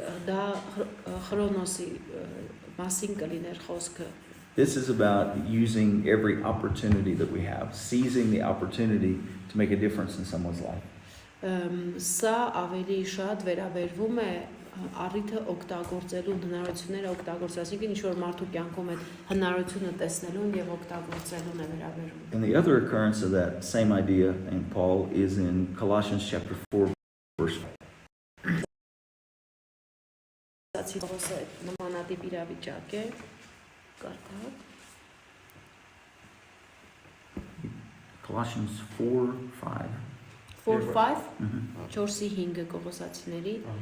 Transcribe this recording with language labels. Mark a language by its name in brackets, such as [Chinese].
[Armenian] Դա քրոնոսի մասին կլիներ խոսքը։ [English] This is about using every opportunity that we have, seizing the opportunity to make a difference in someone's life. [Armenian] Սա ավելի շատ վերաբերվում է առիթը օգտագործելու, հնարավորությունները օգտագործելու, այսինքն ինչ որ մարդու կյանքում այդ հնարավորությունը տեսնելուն եւ օգտագործելուն է վերաբերվում։ [English] And the other occurrence of that same idea in Paul is in Colossians chapter 4, verse 5. [Armenian] Սացիոսը նմանատիպ իրավիճակ է։ Կարդաք։ [English] Colossians 4:5. 4-5, Mhm. [Armenian] 4-ի 5 կողոսացիների,